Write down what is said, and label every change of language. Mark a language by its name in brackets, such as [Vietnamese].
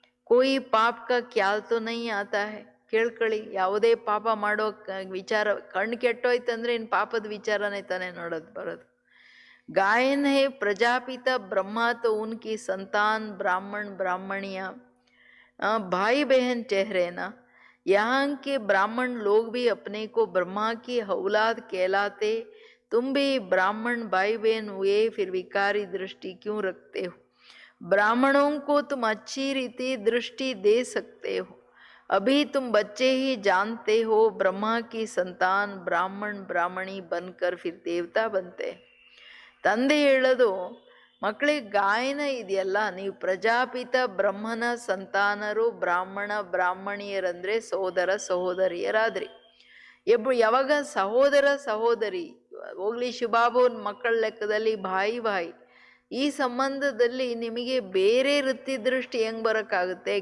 [Hindi] ಕೋಯಿ ಪಾಪ ಕಾ ಕ್ಯಾಲ್ ತೋ ನೈ ಆತಾ ಹೈ. [Kannada] ಕೇಳ್ಕೊಳ್ಳಿ, ಯಾವುದೇ ಪಾಪ ಮಾಡೋ ವಿಚಾರ ಕಣ್ಣು ಕೆಟ್ಟೋಯ್ತಂದ್ರೆ ಇನ್ನು ಪಾಪದ ವಿಚಾರನೇ ತಾನೇ ನೋಡೋದು ಬರೋದು. [Hindi] गायन है प्रजापिता ब्रह्मा तो उनकी संतान ब्राह्मण ब्राह्मणियाँ भाई बहन ठहरे ना। यहाँ के ब्राह्मण लोग भी अपने को ब्रह्मा की औलाद कहलाते। तुम भी ब्राह्मण भाई बहन हुए, फिर विकारी दृष्टि क्यों रखते हो? ब्राह्मणों को तुम अच्छी रीति दृष्टि दे सकते हो। अभी तुम बच्चे ही जानते हो, ब्रह्मा की संतान ब्राह्मण ब्राह्मणी बनकर फिर देवता बनते हैं। [Kannada] ತಂದೆ ಹೇಳೋದು, ಮಕ್ಕಳಿಗೆ ಗಾಯನ ಇದೆಯಲ್ಲ, ನೀವು ಪ್ರಜಾಪಿತ ಬ್ರಹ್ಮನ ಸಂತಾನರು, ಬ್ರಾಹ್ಮಣ ಬ್ರಾಹ್ಮಣಿಯರಂದ್ರೆ ಸೋದರ ಸಹೋದರಿಯರಾದ್ರಿ. ಯಾವಾಗ ಸಹೋದರ ಸಹೋದರಿ ಹೋಗ್ಲಿ, ಶಿವಬಾಬುನ್ ಮಕ್ಕಳ ಲೆಕ್ಕದಲ್ಲಿ ಭಾಯಿ ಭಾಯಿ, ಈ ಸಂಬಂಧದಲ್ಲಿ ನಿಮಗೆ ಬೇರೆ ವೃತ್ತಿ ದೃಷ್ಟಿ ಹೆಂಗ್ ಬರೋಕ್ಕಾಗುತ್ತೆ?